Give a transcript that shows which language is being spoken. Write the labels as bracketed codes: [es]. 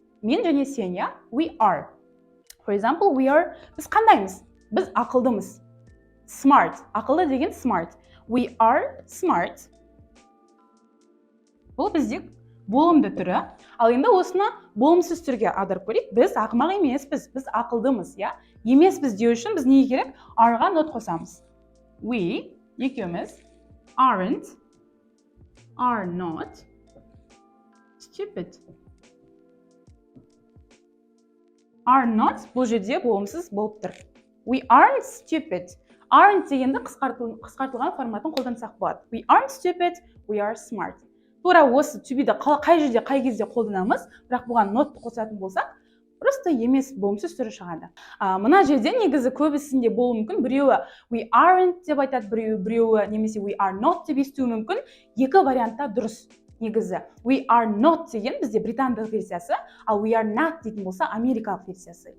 [kk] Мен және сен, я? [en] We are. For example, we are. [kk] Біз қандаймыз? Біз ақылдымыз. Smart. Ақылды деген smart. [en] We are smart. [kk] Бұл бізде болымды түрі. Ал енді осыны болымсыз түрге аударып көрейік. Біз ақымақ емеспіз, біз ақылдымыз, я? Емеспіз деу үшін біз не керек? Are-ға not қосамыз. [en] We, [kk] екеуміз, [en] aren't, are not stupid. [kk] Are not бұл жерде болымсыз болып тұр. [en] We aren't stupid. [kk] Aren't дегенді қысқартылған форматын қолдансақ болады. [en] We aren't stupid, we are smart. [kk] Тура осы to be-ді қай жерде, қай кезде қолданамыз, бірақ бұған not қосатын болсақ, просто емес болымсыз түрі шығады. Мына жерде негізі көбісінде болуы мүмкін. Біреуі we aren't деп айтады, біреуі немесе we are not деп естуі мүмкін. Екі вариантта дұрыс. Негізі we are not деген бізде британдық версиясы, ал we are not дейтін болса америкалық версиясы.